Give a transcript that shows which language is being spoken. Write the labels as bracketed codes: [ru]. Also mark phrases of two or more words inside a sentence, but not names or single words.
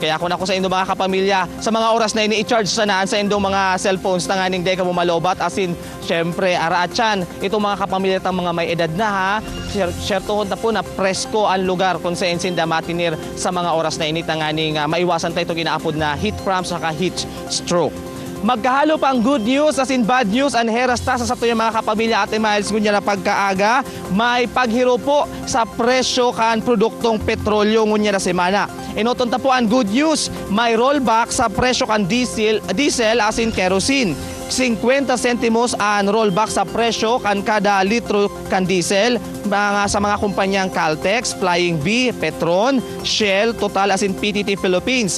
[bik] Kaya kung ako sa inyong mga kapamilya, sa mga oras na ini i-charge sanaan sa inyong mga cellphones na nga ning day ka mo malobat. Asin, syempre, araatyan, itong mga kapamilya tang mga may edad na ha, share tuhod na po na presko ang lugar kung sa insinda matinir sa mga oras na ini tanganing maiwasan tayo itong inaapod na [en] heat cramps [bik] saka [en] heat stroke. [bik] Magkahalo pa ang [en] good news [bik] as in [en] bad news [bik] ang heras tasa sa tuyong mga kapamilya Ate Miles ngunya na pagkaaga. May paghiro po sa presyo kan produktong petrolyo ngunya na semana. Inoton ta po ang [en] good news, [bik] may rollback sa presyo kan diesel as in kerosene. 50 sentimos ang rollback sa presyo kan kada litro kan diesel sa mga kumpanyang Caltex, Flying V, Petron, Shell, Total as in PTT Philippines.